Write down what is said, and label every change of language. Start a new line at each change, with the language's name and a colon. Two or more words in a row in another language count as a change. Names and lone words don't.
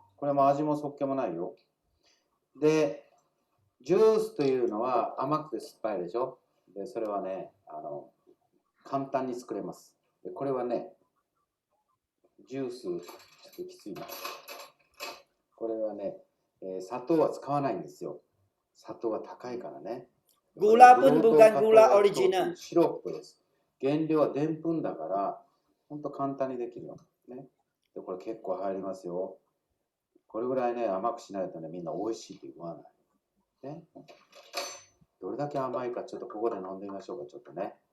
Japanese: これも味もそっけもないよ。で、ジュースというのは甘くて酸っぱいでしょ。で、それはね、簡単に作れます。で、これはね、ジュース、ちょっときついな。これはね、砂糖は使わないんですよ。砂糖は高いからね。
Malay: Gula pun bukan gula original.
Japanese: シロップです。原料はでんぷんだから、ほんと簡単にできるよ。ね。で、これ結構入りますよ。これぐらいね、甘くしないとね、みんな美味しいって言わない。ね。どれだけ甘いか、ちょっとここで飲んでみましょうか、ちょっとね。